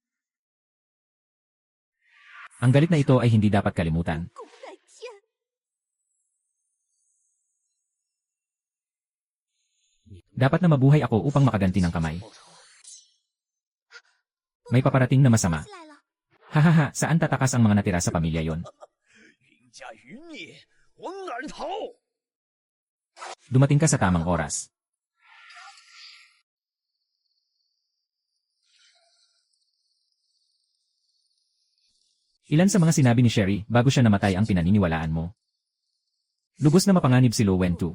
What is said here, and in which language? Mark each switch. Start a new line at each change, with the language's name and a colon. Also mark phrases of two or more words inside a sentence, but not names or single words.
Filipino: Ang galit na ito ay hindi dapat kalimutan.
Chinese: 共戴天。
Filipino: Dapat na mabuhay ako upang makaganti ng kamay.
Chinese: 报仇。
Filipino: May paparating na masama.
Chinese: 来了。
Filipino: Hahaha, saan tatakas ang mga natira sa pamilya yon?
Chinese: 云家余孽，往哪儿逃？
Filipino: Dumating ka sa tamang oras. Ilan sa mga sinabi ni Sherry bago siya namatay ang pinaniniwalaan mo? Lubos na mapanganib si Lo Wentu.